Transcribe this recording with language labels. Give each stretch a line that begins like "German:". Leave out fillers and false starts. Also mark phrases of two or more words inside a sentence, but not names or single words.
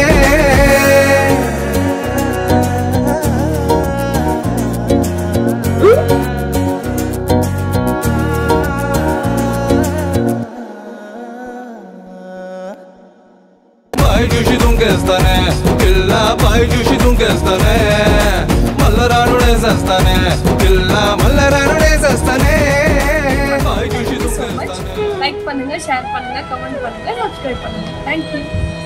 Telugu: బాయ్ చూసి దుంకేస్తానే పిల్ల బాయ్ చూసి దుంకేస్తానే మల్లరాను నేసేస్తానే పిల్ల మల్లరాను నేసేస్తానే బాయ్ చూసి దుంకేస్తానే
Tamil: லைக் பண்ணுங்க ஷேர் பண்ணுங்க கமெண்ட் பண்ணுங்க சப்ஸ்கிரைப் பண்ணுங்க.
English: Thank you.